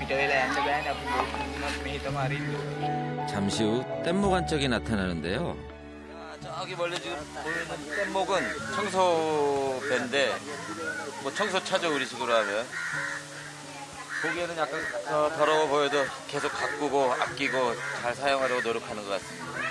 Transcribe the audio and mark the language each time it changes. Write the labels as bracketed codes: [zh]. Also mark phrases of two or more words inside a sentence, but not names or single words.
[si] අපිට වෙලා යන්න බෑනේ අපි මොකක්වත් මෙහි තමයි ඉන්නේ. [ko] 잠시 후 뗏목 한 짝이 나타나는데요. 저기 멀리 지금 보이는 뗏목은 청소배인데 뭐 청소차죠 우리 식으로 하면. 보기에는 약간 더러워 보여도 계속 가꾸고 아끼고 잘 사용하려고 노력하는 것 같습니다.